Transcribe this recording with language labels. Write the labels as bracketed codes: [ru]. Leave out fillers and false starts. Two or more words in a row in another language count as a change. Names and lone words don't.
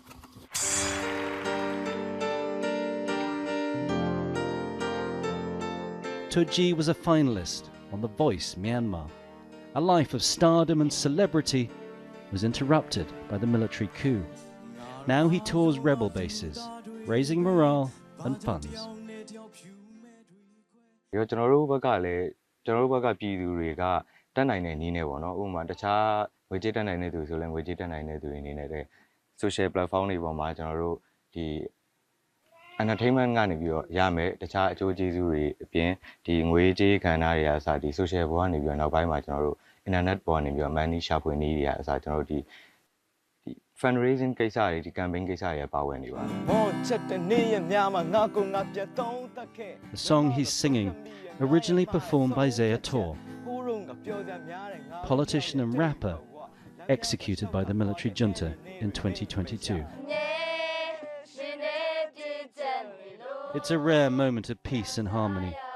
[en] Toji was a finalist on The Voice Myanmar. A life of stardom and celebrity was interrupted by the military coup. Now he tours rebel bases, raising morale and funds. [my] ကျွန်တော်တို့ဘက်ကလည်းကျွန်တော်တို့ဘက်ကပြည်သူတွေကတက်နိုင်တဲ့နည်းနဲ့ပေါ့နော်ဥပမာတခြားငွေကြေးတက်နိုင်တဲ့သူဆိုလည်းငွေကြေးတက်နိုင်တဲ့သူတွေအနေနဲ့လည်း [en] social platform [my] တွေပေါ်မှာကျွန်တော်တို့ဒီ entertainment ကနေပြီးတော့ရမယ်တခြားအကျိုးကျေးဇူးတွေအပြင်ဒီငွေကြေးကဏ္ဍတွေအစားဒီ social ဘောကနေပြီးတော့နောက်ပိုင်းမှာကျွန်တော်တို့ internet ပေါ်ကနေပြီးတော့ money ရှာဖွေနည်းတွေအစားကျွန်တော်တို့ဒီ fundraising ကိစ္စတွေဒီ campaign ကိစ္စတွေပါဝင်နေပါတယ် [en] The song he's singing, originally performed by Zaya Tor, politician and rapper, executed by the military junta in 2022. It's a rare moment of peace and harmony.